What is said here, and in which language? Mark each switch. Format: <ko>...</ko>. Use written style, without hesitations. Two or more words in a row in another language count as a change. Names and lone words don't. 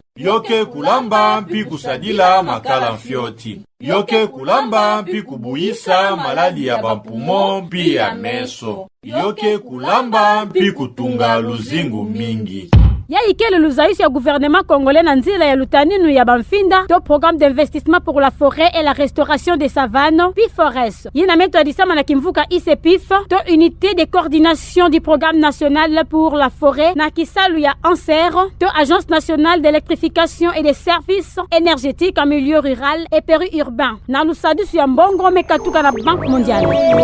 <ktu>Yoke kulamba mpi kusadila makala fioti. Yoke kulamba mpi kubuisa maladi ya bampumo mpi ya meso. Yoke kulamba mpi kutunga luzingu mingi. ya ikele luzaisi ya</ktu> <fr>gouvernement congolais</fr> <ktu>na nzila ya lutaninu ya Bamfinda to programme d'investissement pour la forêt et la restauration des savanes PIFORES yina meto adisama na kimvuka ICPIF to unité de coordination du programme national pour la forêt na kisalu ya ANSER to agence nationale d'électrification et des services énergétiques en milieu rural et périurbain na lusadisu ya mbongo mekatuka na Banque mondiale.</ktu>